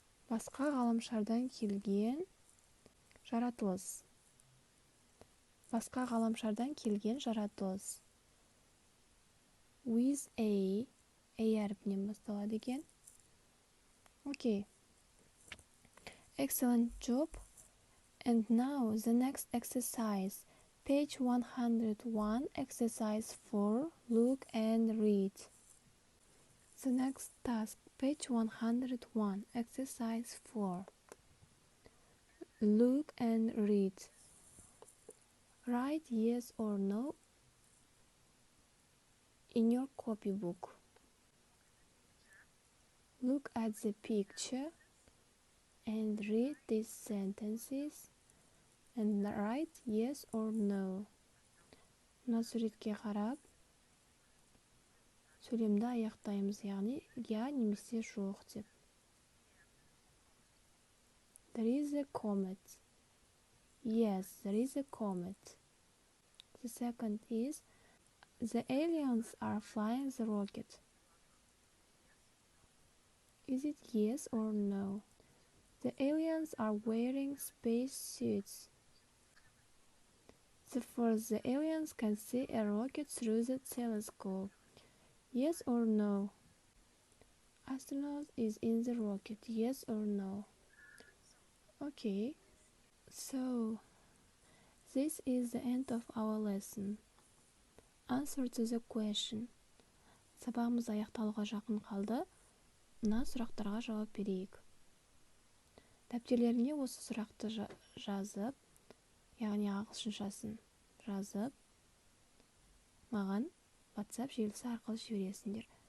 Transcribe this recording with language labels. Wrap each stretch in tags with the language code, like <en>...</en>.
<kk>Басқа ғаламшардан келген жаратылыс. Басқа ғаламшардан келген жаратылыс. With A әріпінен басталады екен.</kk> <en>Окей. Excellent job. And now the next exercise. Page 101, exercise 4. Look and read. The next task. Page 101, exercise 4. Look and read. Write yes or no in your copybook. Look at the picture and read these sentences and write yes or no.</en> <kk>Мына суретке қарап, сөйлемді аяқтаймыз, яғни я немесе жоқ деп.</kk> <en>There is a comet. Yes, there is a comet. The second is, the aliens are flying the rocket. Is it yes or no? The aliens are wearing space suits. The fourth, the aliens can see a rocket through the telescope. Yes or no? Astronaut is in the rocket. Yes or no? Okay. So, this is the end of our lesson. Answer to the question.</en> <kk>Сабағымыз аяқталуға жақын қалды. Мына сұрақтарға жауап берейік. Дәптерлеріңе осы сұрақты жазып, яғни ағылшыншасын жазып, маған WhatsApp желісі арқылы жібересіңдер.</kk>